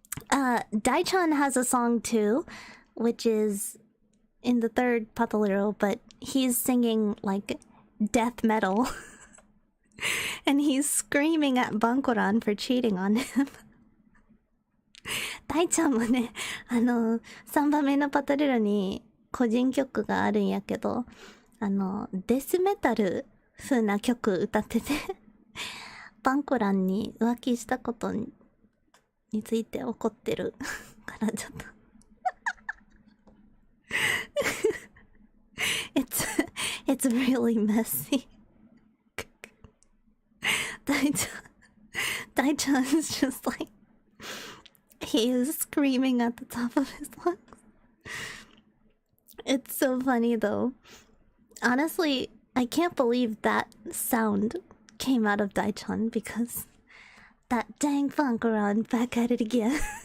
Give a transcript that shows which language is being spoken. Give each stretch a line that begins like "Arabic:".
English: Daichan has a song too, which is in the third Pataluro, but he's singing like death metal. And he's screaming at Bankoran for cheating on him.
Japanese: 大ちゃんもね、3番目のパトルロに個人曲があるんやけど、デスメタル風な曲歌ってて、バンコランに浮気したことについて怒ってるからちょっと
English: It's really messy. Daichan is just like he is screaming at the top of his lungs. It's so funny though. Honestly, I can't believe that sound came out of Daichan because that dang Fangaron back at it again.